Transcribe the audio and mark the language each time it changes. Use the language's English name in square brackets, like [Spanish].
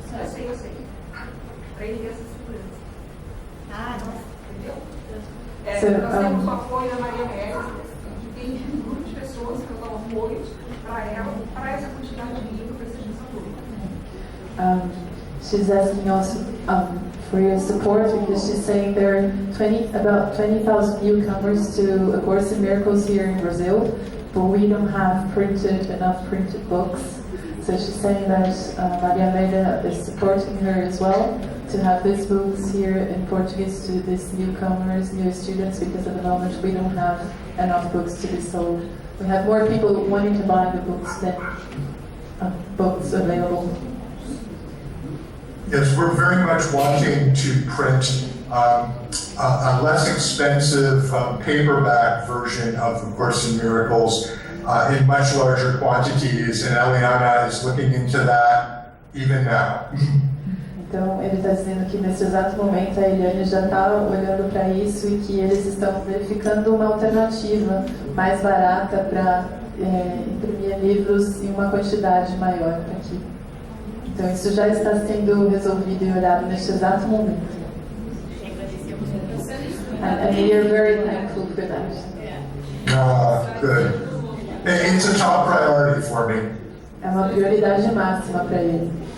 [Portuguese] Eu sei. Para ele ter essa segurança. Ah, nossa. Entendeu? Nós temos o apoio da Maria Mérida, que tem um grupo de pessoas que dão apoio para ela, para essa quantidade de livro, para esse apoio. [English] She's asking also for your support because she's saying there are about 20,000 newcomers to A Course in Miracles here in Brazil, but we don't have enough printed books. So she's saying that Maria Meda is supporting her as well to have these books here in Portuguese to these newcomers, new students, because at the moment we don't have enough books to be sold. We have more people wanting to buy the books than books available. Yes, we're very much wanting to print a less expensive paperback version of The Course in Miracles in much larger quantities, and Eliana is looking into that even now. [Portuguese] Então, ele está dizendo que nesse exato momento a Eliane já está olhando para isso e que eles estão verificando uma alternativa mais barata para imprimir livros em uma quantidade maior aqui. Então isso já está sendo resolvido e olhado neste exato momento. [English] And we are very thankful for that. Good. It's a top priority for me. [Portuguese] É uma prioridade máxima para ele.